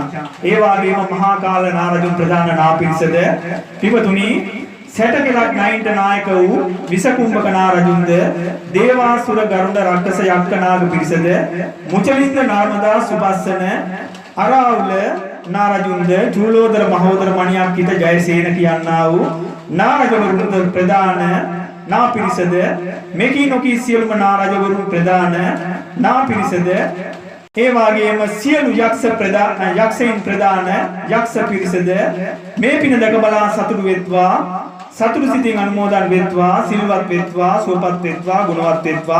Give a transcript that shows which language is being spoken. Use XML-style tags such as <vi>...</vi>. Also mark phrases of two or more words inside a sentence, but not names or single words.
<si>ඒ වගේම මහා කාල නාරජුන් ප්‍රධාන නාපිරිසද පිපතුනි සැටකලක් නයින්ට නායක වූ විසකුම්භක නාරජුන්ද දේවාසුර ගරුඩ රක්කස යක්ක නාග පිරිසද මුචලින්ද නාමදා සුබස්සන අරාවුල නාරජුන්ද චූලෝදර මහෝදර මණියක්කිත ජයසේන කියන්නා වූ නාරජවරුන් ප්‍රධාන නාපිරිසද මෙකී නොකී සියලුම නාරජවරුන් ප්‍රධාන නාපිරිසද ඒ වගේම සියලු යක්ෂයින් ප්‍රධාන යක්ෂ පිරිසද මේ පින දැක බලා සතුටු වෙත්වා සතුටු සිතින් අනුමෝදන් වෙත්වා සිල්වත් වෙත්වා සුවපත් වෙත්වා ගුණවත් වෙත්වා.</si>